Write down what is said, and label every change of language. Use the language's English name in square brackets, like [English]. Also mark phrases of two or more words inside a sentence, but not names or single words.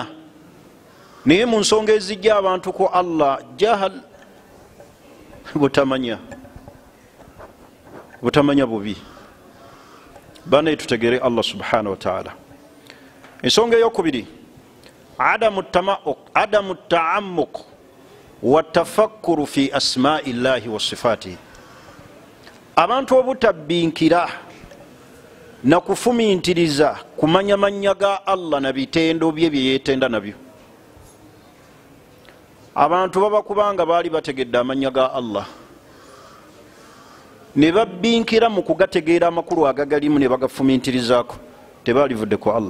[Ganda] Naye mu nsonga ezijja abantu ku Allah, jahal, butamanya, butamanya bubi. Bana tutegere Allah [Arabic] سبحانه وتعالى. [Ganda] Ensonga eyokubiri, [Arabic] عدم التعمق والتفكر في أسماء الله وصفاته, [Ganda] abantu obutabbinkira na kufumintiriza kumanya manya ga Allah na bitendo bye byeyetenda nabyo. Abantu baba kubanga baali bategedde amanya ga Allah ne babbinkira mu kugategeera amakulu agagalimu ne bagafumintirizaako, tebalivudde ku Allah.